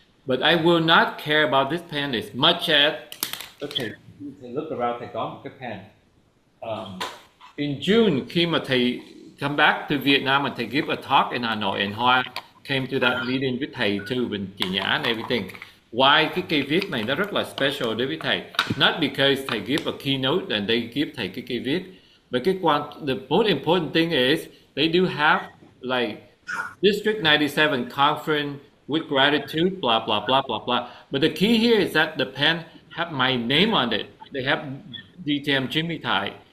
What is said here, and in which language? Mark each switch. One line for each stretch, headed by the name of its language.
English: But I will not care about this pen as much as, okay, look around,
Vietnamese: thầy có một cái pen.
English: In June,
Vietnamese: khi mà
English: thầy come back to Vietnam and thầy give a talk in Hà Nội, and Hoa came to that meeting with thầy too, with chị Nhã and everything. Why
Vietnamese: cái cây viết này nó rất là special đối với thầy?
English: Not because thầy give a keynote and they give thầy
Vietnamese: cái cây viết,
English: but the most important thing is they do have like District 97 conference with gratitude, blah, blah, blah, blah, blah. But the key here is that the pen have my name on it. They have DTM Jimmy Thay.